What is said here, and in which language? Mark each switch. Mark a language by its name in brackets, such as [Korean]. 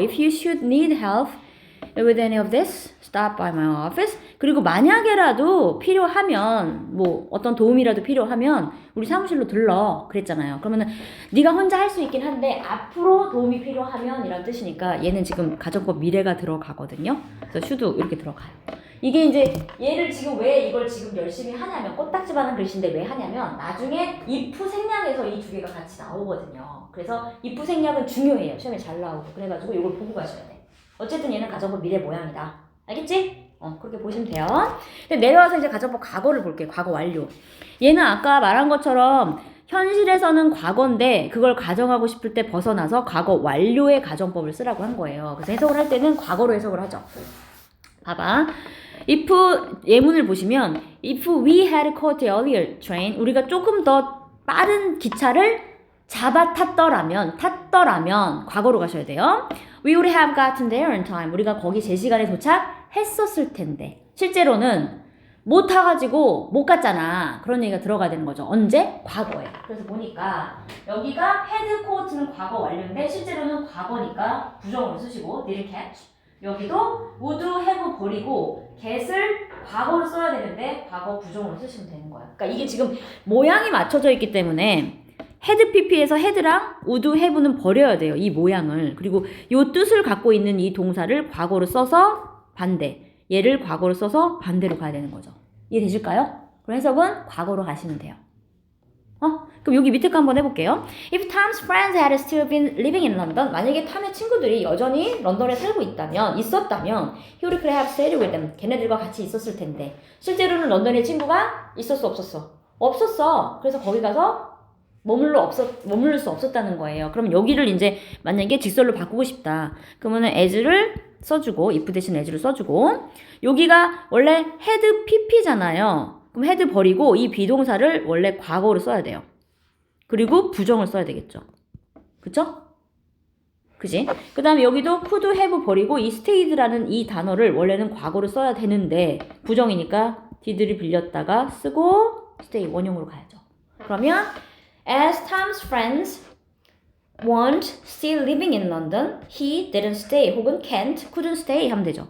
[English] If you should need help with any of this, stop by my office. [Korean] 그리고 만약에라도 필요하면 뭐 어떤 도움이라도 필요하면 우리 사무실로 들러 그랬잖아요. 그러면은 네가 혼자 할 수 있긴 한데 앞으로 도움이 필요하면 이란 뜻이니까 얘는 지금 가정법 미래가 들어가거든요. 그래서 should 이렇게 들어가요. 이게 이제 얘를 지금 왜 이걸 지금 열심히 하냐면 꽃딱지만한 글씨인데 왜 하냐면 나중에 if 생략에서 이 두 개가 같이 나오거든요. 그래서 if 생략은 중요해요. 시험에 잘 나오고. 그래가지고 이걸 보고 가셔야 돼. 어쨌든 얘는 가정법 미래 모양이다. 알겠지? 그렇게 보시면 돼요. 근데 내려와서 이제 가정법 과거를 볼게요. 과거 완료. 얘는 아까 말한 것처럼 현실에서는 과거인데 그걸 가정하고 싶을 때 벗어나서 과거 완료의 가정법을 쓰라고 한 거예요. 그래서 해석을 할 때는 과거로 해석을 하죠. 봐봐. if 예문을 보시면 [English] if we had caught the earlier train [Korean] 우리가 조금 더 빠른 기차를 탔더라면 과거로 가셔야 돼요. [English] We would have gotten there in time. [Korean] 우리가 거기 제 시간에 도착했었을 텐데. 실제로는 못 타가지고 못 갔잖아. 그런 얘기가 들어가야 되는 거죠. 언제? 과거에. 그래서 보니까 여기가 had caught,는 과거 완료인데 실제로는 과거니까 부정으로 쓰시고 didn't catch. 여기도 would have 버리고 get을 과거로 써야 되는데 과거 부정으로 쓰시면 되는 거야. 그러니까 이게 지금 모양이 맞춰져 있기 때문에 had pp에서 had랑 would have는 버려야 돼요. 이 모양을. 그리고 요 뜻을 갖고 있는 이 동사를 과거로 써서 반대. 얘를 과거로 써서 반대로 가야 되는 거죠. 이해되실까요? 그럼 해석은 과거로 가시면 돼요. 그럼 여기 밑에 거 한번 해볼게요. [English] If Tom's friends had still been living in London, [Korean] 만약에 탐의 친구들이 여전히 런던에 살고 있었다면 [English] he would have stayed with them. [Korean] 걔네들과 같이 있었을 텐데 실제로는 런던에 친구가 있었어 없었어? 없었어. 그래서 거기 가서 머물러 수 없었다는 거예요. 그럼 여기를 이제 만약에 직설로 바꾸고 싶다. 그러면은 as를 써주고 if 대신 as를 써주고 여기가 원래 had pp잖아요. 그럼 had 버리고 이 비동사를 원래 과거로 써야 돼요. 그리고 부정을 써야 되겠죠. 그쵸? 그지? 그 다음에 여기도 could have 버리고 이 stayed라는 이 단어를 원래는 과거로 써야 되는데 부정이니까 did를 빌렸다가 쓰고 stay 원형으로 가야죠. 그러면 [English] as Tom's friends weren't still living in London, he didn't stay [Korean] 혹은 [English] couldn't stay [Korean] 하면 되죠.